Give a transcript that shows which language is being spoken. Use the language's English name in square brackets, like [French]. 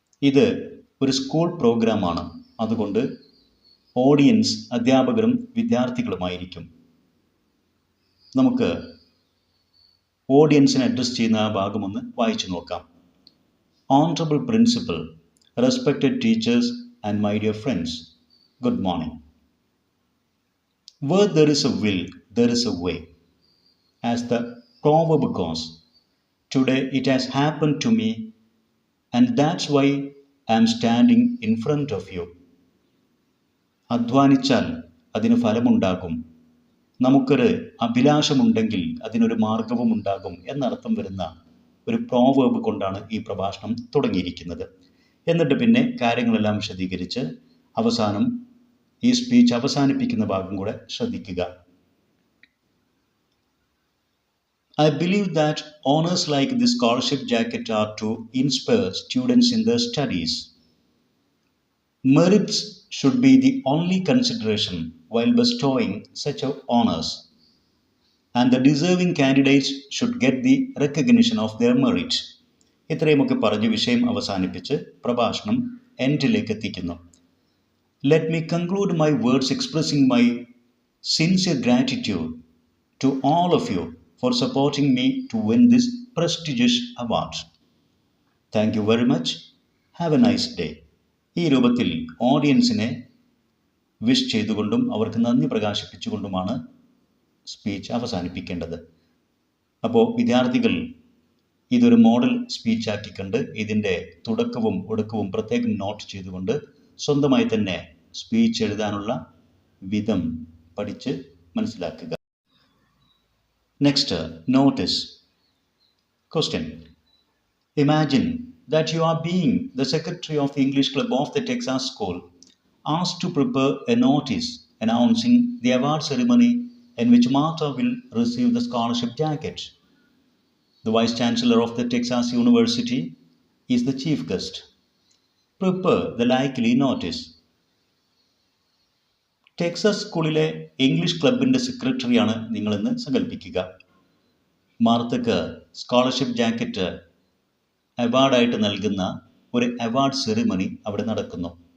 [Malayalam] ഇത് ഒരു സ്കൂൾ പ്രോഗ്രാമാണ്. അതുകൊണ്ട് ഓഡിയൻസ് അധ്യാപകരും വിദ്യാർത്ഥികളുമായിരിക്കും. നമുക്ക് ഓഡിയൻസിനെ അഡ്രസ് ചെയ്യുന്ന ആ ഭാഗമൊന്ന് വായിച്ചു നോക്കാം. [English] Honourable principal, respected teachers and my dear friends, good morning. Where there is a will, there is a way. As the proverb goes, today it has happened to me, and that's why I am standing in front of you. [Malayalam] അധ്വാനിച്ചാൽ അതിന് ഫലമുണ്ടാകും. നമുക്കൊരു അഭിലാഷമുണ്ടെങ്കിൽ അതിനൊരു മാർഗവും ഉണ്ടാകും എന്നർത്ഥം വരുന്ന ഒരു proverb കൊണ്ടാണ് ഈ പ്രഭാഷണം തുടങ്ങിയിരിക്കുന്നത്. എന്നിട്ട് പിന്നെ കാര്യങ്ങളെല്ലാം വിശദീകരിച്ച് അവസാനം ഈ സ്പീച്ച് അവസാനിപ്പിക്കുന്ന ഭാഗം കൂടെ ശ്രദ്ധിക്കുക. [English] I believe that honors like the scholarship jacket are to inspire students in their studies. Merits should be the only consideration while bestowing such honors, and the deserving candidates should get the recognition of their merit. [Malayalam] ഇത്രയുമൊക്കെ പറഞ്ഞ് വിഷയം അവസാനിപ്പിച്ച് പ്രഭാഷണം എൻഡിലേക്ക് എത്തിക്കുന്നു. [English] Let me conclude my words expressing my sincere gratitude to all of you for supporting me to win this prestigious award. Thank you very much. Have a nice day. [Malayalam] ഈ രൂപത്തിൽ ഓഡിയൻസിനെ wish ചെയ്തുകൊണ്ടും അവർക്ക് നന്ദി പ്രകാശിപ്പിച്ചുകൊണ്ടുമാണ് speech അവസാനിപ്പിക്കേണ്ടത്. അപ്പോൾ വിദ്യാർത്ഥികൾ ഇതൊരു model സ്പീച്ചാക്കിക്കൊണ്ട് ഇതിൻ്റെ തുടക്കവും ഒടുക്കവും പ്രത്യേകം നോട്ട് ചെയ്തുകൊണ്ട് സ്വന്തമായി തന്നെ സ്പീച്ച് എഴുതാനുള്ള വിധം പഠിച്ച് മനസ്സിലാക്കുക. [English] Next, notice. Question. Imagine that you are being the secretary of the English Club of the Texas School, asked to prepare a notice announcing the award ceremony in which Martha will receive the scholarship jacket. The Vice Chancellor of the Texas University is the chief guest. Prepare the likely notice. [Malayalam] Texas സ്കൂളിലെ English ക്ലബിൻ്റെ സെക്രട്ടറിയാണ് നിങ്ങളെന്ന് സങ്കല്പിക്കുക. മാർത്തക്ക് scholarship jacket അവാർഡായിട്ട് നൽകുന്ന ഒരു award ceremony അവിടെ നടക്കുന്നു.